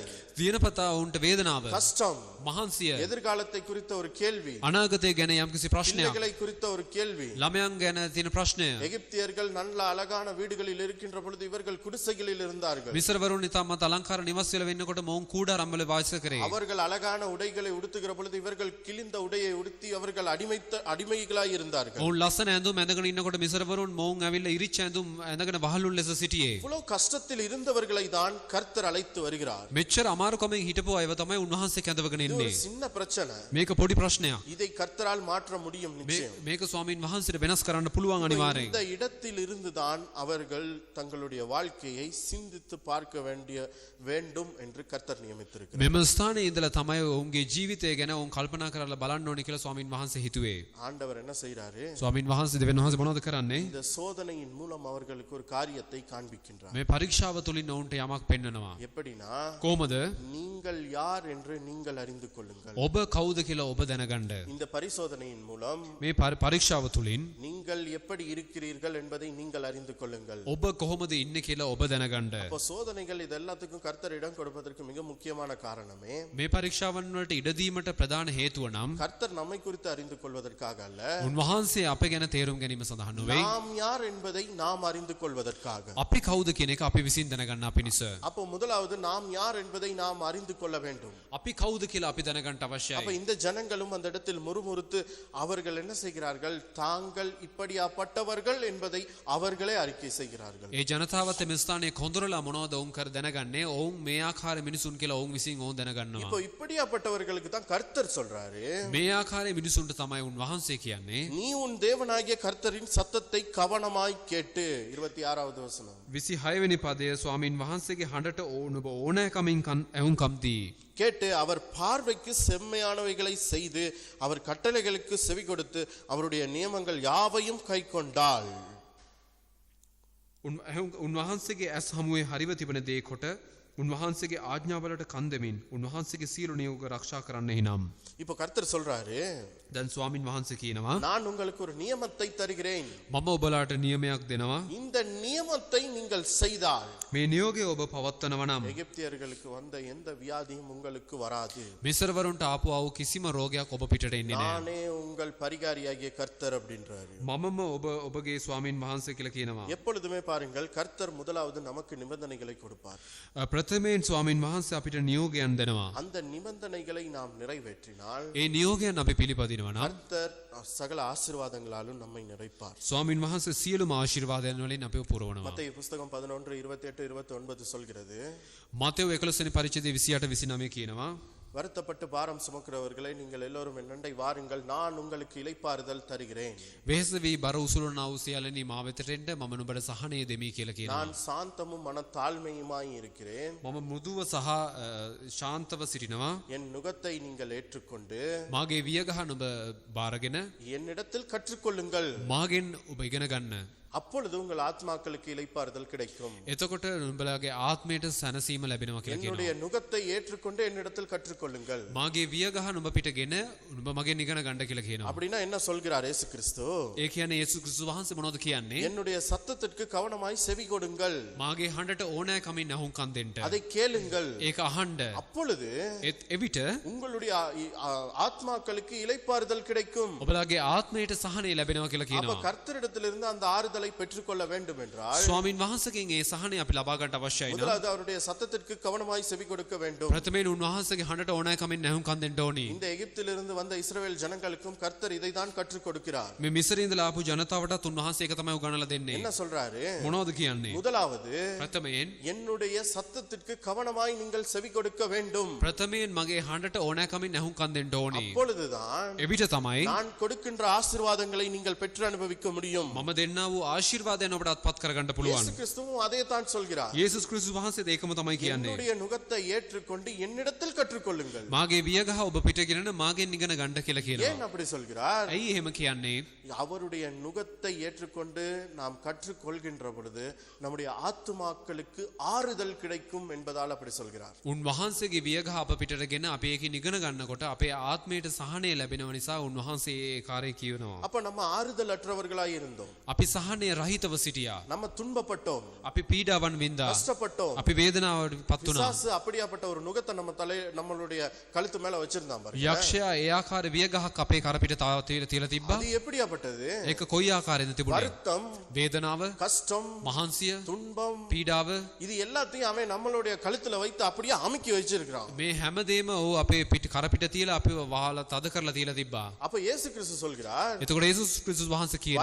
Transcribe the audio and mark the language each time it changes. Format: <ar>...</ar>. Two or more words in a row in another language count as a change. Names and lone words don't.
<si>දිනපතා ඔවුන්ට වේදනාව,</si> <ta>கஷ்டம்,</ta> <si>මහන්සිය,</si> <ta>எதிர்காலத்தை குறித்த ஒரு கேள்வி,</ta> <si>අනාගතය ගැන යම්කිසි ප්‍රශ්නයක්,</si> <ta>பிள்ளைகளை குறித்த ஒரு கேள்வி.</ta> <si>ළමයන් ගැන තියෙන ප්‍රශ්නය.</si> <ta>எகிப்தியர்கள் நல்ல அழகான வீடுகளில் இருக்கின்ற பொழுது இவர்கள் குடிசைகளில் இருந்தார்கள்.</ta> <si>මිසරවරුන් ඉතාමත් අලංකාර නිවස් වල වෙන්නකොට මොවුන් කූඩාරම්වල වාසය කරේ.</si> <ta>அவர்கள் அழகான உடைகளை உடுத்துகிற பொழுது இவர்கள் கிழிந்த உடையை உடுத்தி அவர்கள் அடிமைகளாய் இருந்தார்கள்.</ta> <si>ඔවුන් ලස්සන ඇඳුම් ඇඳගෙන ඉන්නකොට මිසරවරුන් මොවුන් ඇවිල්ලා ඉරිච්ච ඇඳුම් ඇඳගෙන වහලුන් ලෙස සිටියේ.</si> <ta>இவ்வளவு கஷ்டத்தில் இருந்தவர்களை தான் கர்த்தர் அழைத்து வருகிறார்.</ta> <si>මෙච්චර අමාරුකමෙන් හිටපු අයව තමයි උන්වහන්සේ කැඳවගෙන</si> <ta>இது</ta> <si>ඉන්නේ.</si> <ta>ஒரு சின்ன பிரச்சனை.</ta> <si>මේක පොඩි ප්‍රශ්නයක්.</si> <ta>இதை கர்த்தரால் மாற்ற முடியும் நிச்சயம்.</ta> <si>මේක ස්වාමින් වහන්සේට වෙනස් කරන්න පුළුවන් අනිවාර්යෙන්.</si> <ta>இந்த இடத்தில் இருந்துதான் அவர்கள் தங்களுடைய வாழ்க்கையை சிந்தித்து பார்க்க வேண்டும் என்று கர்த்தர் நியமித்திருக்கிறார்.</ta> <si>මෙම ස්ථානයේ ඉඳලා තමයි ඔවුන්ගේ ජීවිතය ගැන ඔවුන් කල්පනා කරලා බලන්න ඕනේ කියලා ස්වාමින් වහන්සේ හිතුවේ.</si> <ta>ஆண்டவர் என்ன செய்றாரு?</ta> <si>ස්වාමින් වහන්සේ දෙවියන් වහන්සේ මොනවද කරන්නේ?</si> <ta>இந்த சோதனையின் மூலம் அவர்களுக்கு ஒரு காரியத்தை காண்பிக்கின்றார்.</ta> <si>මේ පරීක්ෂාව තුලින් ඔවුන්ට යමක් පෙන්වනවා.</si> <ta>எப்படினா,</ta> <si>කොහොමද?</si> <ta>நீங்கள் யார் என்று நீங்கள் அறிந்து கொள்ளுங்கள்.</ta> <si>ඔබ කවුද කියලා ඔබ දැනගන්න.</si> <ta>இந்த பரிசோதனையின் மூலம்</ta> <si>මේ පරීක්ෂාව තුලින්</si> <ta>நீங்கள் எப்படி இருக்கிறீர்கள் என்பதை நீங்கள் அறிந்து கொள்ளுங்கள்.</ta> <si>ඔබ කොහොමද ඉන්නේ කියලා ඔබ දැනගන්න.</si> <ta>அப்ப சோதனைகள் இது எல்லாத்துக்கும் கர்த்தர் இடம் கொடுப்பதற்கு மிக முக்கியமான காரணமே,</ta> <si>මේ පරීක්ෂාවන් වලට ඉඩ දීමට ප්‍රධාන හේතුව නම්</si> <ta>கர்த்தர் நம்மை குறித்து அறிந்து கொள்வதற்காக அல்ல,</ta> <si>උන්වහන්සේ අප ගැන තේරුම් ගැනීම සඳහා නොවේ.</si> <ta>நாம் யார் என்பதை நாம் அறிந்து கொள்வதற்காக.</ta> <si>අපි කවුද කියන එක අපි විසින් දැනගන්නා පිණිස.</si> <ta>அப்போ முதலாவது நாம் யார் என்பதை நாம் அறிந்து கொள்ள வேண்டும்.</ta> <si>අපි කවුද කියලා අපි දැනගන්න</si> <ta>அப்ப</ta> <si>අවශ්‍යයි.</si> <ta>இந்த ஜனங்களும் அந்த இடத்தில் முறுமுறுத்து அவர்கள் என்ன செய்கிறார்கள்? தாங்கள் இப்படியாப்பட்டவர்கள் என்பதை அவர்களே அறிக்கை செய்கிறார்கள்.</ta> <si>ඒ ජනතාවත් මේ ස්ථානයේ කොඳුරලා මොනවද ඔවුන් කර දැනගන්නේ? ඔවුන් මේ ආකාර මිනිසුන් කියලා ඔවුන් විසින් ඔවුන් දැනගන්නවා.</si> <ta>இப்போ இப்படியாப்பட்டவர்களுக்கு தான் கர்த்தர் சொல்றாரு,</ta> <si>මේ ආකාරයේ මිනිසුන්ට තමයි උන්වහන්සේ කියන්නේ.</si> <ta>நீ உன் தேவனாகிய கர்த்தரின் சத்தத்தை கவனமாய் கேட்டு. 26வது வசனம்.</ta> <si>26 වෙනි පදය ස්වාමින් වහන්සේගේ හඬට ඔබ ඕනෑකමින් ඇහුම්කම් දී.</si> <ta>கேட்டு அவர் பார்வைக்கு செம்மையானவைகளை செய்து அவர் கட்டளைகளுக்கு செவி கொடுத்து அவருடைய நியமங்கள் யாவையும் கைக்கொண்டாள்.</ta> <si>උන්වහන්සේගේ ඇස් හමුවේ හරිව තිබෙන දේ කොට උන්වහන්සේගේ ආඥාවලට කන් දෙමින් උන්වහන්සේගේ සියලු නියෝග ආරක්ෂා කරන්නෙහි නම්.</si> <ta>இப்போ கர்த்தர் சொல்றாரு,</ta> <si>දැන් ස්වාමින් වහන්සේ කියනවා</si> <ta>நான் உங்களுக்கு ஒரு நியமத்தை தருகிறேன்.</ta> <si>මම ඔබලාට නියමයක් දෙනවා.</si> <ta>இந்த நியமத்தை நீங்கள் செய்தால்</ta> <si>මේ නියෝගය ඔබ පවත්වනවා නම්</si> <ta>எகிப்தியர்களுக்கு வந்த எந்த வியாதியும் உங்களுக்கு வராது.</ta> <si>මිස්රවරුන්ට ආපු ආව කිසිම රෝගයක් ඔබ පිටට එන්නේ නැහැ.</si> <ta>நானே உங்கள் பரிகாரியாகிய கர்த்தர் அப்படின்றாரு.</ta> <si>මමම ඔබගේ ස්වාමින් වහන්සේ කියලා කියනවා.</si> <ta>எப்பொழுதுமே பாருங்கள், கர்த்தர் முதலாவது நமக்கு நிபந்தனைகளை கொடுப்பார்.</ta> <si>ප්‍රථමයෙන් ස්වාමින් වහන්සේ අපිට නියෝගයන් දෙනවා.</si> <ta>அந்த நிபந்தனைகளை நாம் நிறைவேற்றினால்</ta> <si>ඒ නියෝගයන් අපි පිළිපදිනවා නම්</si> <ta>கர்த்தர் சகல ஆசீர்வாதங்களாலும் நம்மை நிறைப்பார்.</ta> <si>ස්වාමින් වහන්සේ සියලුම ආශිර්වාදයන් වලින් අපිව පුරවනවා.</si> <ta>மத்தேயு புஸ்தகம் 11 28 29 சொல்கிறது,</ta> <si>මතෙව් 11 වෙනි පරිච්ඡේදයේ 28 29 කියනවා</si> <ta>வருத்தப்பட்டு பாரம் சுமக்கிறவர்களை நீங்கள் எல்லோரும் என்னண்டை வாருங்கள், நான் உங்களுக்கு இளைப்பாறுதல் தருகிறேன்.</ta> <si>වෙහෙස වී බර උසුලන වූ සියල්ලනි මා වෙතට එන්න මම නුඹට සහනය දෙමි කියලා කියනවා.</si> <ta>நான் சாந்தமும் மனத்தாழ்மையுமாய் இருக்கிறேன்.</ta> <si>මම මෘදුව සහ ශාන්තව සිටිනවා.</si> <ta>என் நுகத்தை நீங்கள் ஏற்றுக்கொண்டு</ta> <si>මාගේ වියගහ නුඹ බාරගෙන</si> <ta>என்னிடத்தில் கற்றுக்கொள்ளுங்கள்.</ta> <si>මාගෙන් ඔබ ඉගෙන ගන්න.</si> <ta>அப்பொழுது உங்கள் ஆத்மாக்களுக்கு இளைப்பாறுதல் கிடைக்கும்.</ta> <si>එතකොට නුඹලාගේ ආත්මයට සැනසීම ලැබෙනවා කියලා කියනවා.</si> <ta>என்னுடைய நுகத்தை ஏற்றுக்கொண்டு என்னிடத்தில் கற்றுக்கொள்ளுங்கள்.</ta> <si>මාගේ වියගහ නුඹ පිටගෙන නුඹ මගෙන් ඉගෙන ගන්න කියලා කියනවා.</si> <ta>அப்படின்னா என்ன சொல்கிறார் இயேசு கிறிஸ்து?</ta> <si>ඒ කියන්නේ යේසුස් ක්‍රිස්තුස් වහන්සේ මොනවද කියන්නේ?</si> <ta>என்னுடைய சத்தத்திற்கு கவனமாய் செவி கொடுங்கள்.</ta> <si>මාගේ හඬට ඕනෑ කමින් අහුම්කම් දෙන්න.</si> <ta>அதை கேளுங்கள்.</ta> <si>ඒක අහන්න.</si> <ta>அப்பொழுது</ta> <si>එවිට</si> <ta>உங்களுடைய ஆத்மாக்களுக்கு இளைப்பாறுதல் கிடைக்கும்.</ta> <si>ඔබලාගේ ආත්මයට සහනය ලැබෙනවා කියලා</si> <ta>அப்ப</ta> <si>කියනවා.</si> <ta>கர்த்தரிடத்திலிருந்து அந்த ஆறுதலை பெற்றுக்கொள்ள வேண்டும் என்றால்</ta> <si>ස්වාමින් වහන්සේගෙන් ඒ සහනය අපි ලබා ගන්නට අවශ්‍යයි නම්</si> <ta>முதலாவது அவருடைய சத்தத்திற்கு கவனமாய் செவி கொடுக்க வேண்டும்.</ta> <si>ප්‍රථමයෙන් උන්වහන්සේගේ හඬට ඕනෑ කමින් අහුම්කම් දෙන්න ඕනි.</si> <ta>இந்த எகிப்திலிருந்து வந்த இஸ்ரவேல் ஜனங்களுக்கும் கர்த்தர் இதை தான் கற்றுக் கொடுக்கிறார்.</ta> <si>මේ මිස්රේ ඉඳලා ආපු ජනතාවටත් උන්වහන්සේ ඒක තමයි උගන්වලා දෙන්නේ.</si> <ta>என்ன சொல்றாரு?</ta> <si>මොනවද කියන්නේ?</si> <ta>முதலாவது</ta> <si>ප්‍රථමයෙන්</si> <ta>என்னுடைய சத்தத்திற்கு கவனமாய் நீங்கள் செவி கொடுக்க வேண்டும்.</ta> <si>ප්‍රථමයෙන් මගේ හඬට ඕනෑ කමින් අහුම්කම් දෙන්න ඕනි.</si> <ta>அப்பொழுதுதான்</ta> <si>එවිට තමයි</si> <ta>நான் கொடுக்கின்ற ஆசீர்வாதங்களை நீங்கள் பெற்று அனுபவிக்க முடியும்.</ta> <si>මම දෙන්නා වූ ආශිර්වාදයන් ඔබට අත්පත් කරගන්න පුළුවන්.</si> <ta>இயேசு கிறிஸ்துவும் அதே தான் சொல்கிறார்.</ta> <si>යේසුස් ක්‍රිස්තුස් වහන්සේ ඒකම තමයි කියන්නේ.</si> <ta>என்னுடைய நுகத்தை ஏற்றுக்கொண்டு என்னிடத்தில் கற்றுக்கொள்ளுங்கள்.</ta> <si>මාගේ වියගහ ඔබ පිටගෙන මාගෙන් ඉගෙන ගන්න කියලා කියනවා.</si> <ta>ஏன் அப்படி சொல்கிறார்?</ta> <si>ඇයි එහෙම කියන්නේ?</si> <ta>அவருடைய நுகத்தை ஏற்றுக்கொண்டு நாம் கற்றுக்கொள்கின்ற பொழுது நம்முடைய ஆத்துமாக்களுக்கு ஆறுதல் கிடைக்கும் என்பதால் அப்படி சொல்கிறார்.</ta> <si>උන්වහන්සේගේ වියගහ අප පිටටගෙන අපි ඒකෙන් ඉගෙන ගන්නකොට අපේ ආත්මයට සහනය ලැබෙනව නිසා උන්වහන්සේ ඒ කාර්යය කියනවා.</si> <ta>அப்ப நம்ம ஆறுதல் அற்றவர்களாய் இருந்தோம்.</ta> <si>අපි සහනය රහිතව සිටියා.</si> <ta>நம்ம துன்பப்பட்டோம்,</ta> <si>අපි පීඩාවන් වින්දා.</si> <ta>கஷ்டப்பட்டோம்.</ta> <si>අපි වේදනාවට පත් වුණා.</si> <ta>பிசாசு அப்படியாப்பட்ட ஒரு நுகத்தை நம்மளுடைய கழுத்து மேல வச்சிருந்தான் பாருங்க.</ta> <si>යක්ෂයා ඒ ආකාර වියගහක් අපේ කරපිට තියලා තිබ්බා.</si> <ta>அது எப்படியாப்பட்டது?</ta> <si>ඒක කොයි ආකාරයෙන්ද තිබුණේ?</si> <ta>வருத்தம்,</ta> <si>වේදනාව,</si> <ta>கஷ்டம்,</ta> <si>මහන්සිය,</si> <ta>துன்பம்,</ta> <si>පීඩාව</si> <ta>இது எல்லாத்தையும் அவன் நம்மளுடைய கழுத்துல வைத்து அப்படியே அமுக்கி வச்சிருக்கிறான்.</ta> <si>මේ හැමදේම ඔහු අපේ කරපිට තියලා අපිව වහලා තද කරලා තියලා තිබ්බා.</si> <ta>அப்ப இயேசு கிறிஸ்து சொல்கிறார்,</ta> <si>එතකොට යේසුස් ක්‍රිස්තුස් වහන්සේ කියනවා</si>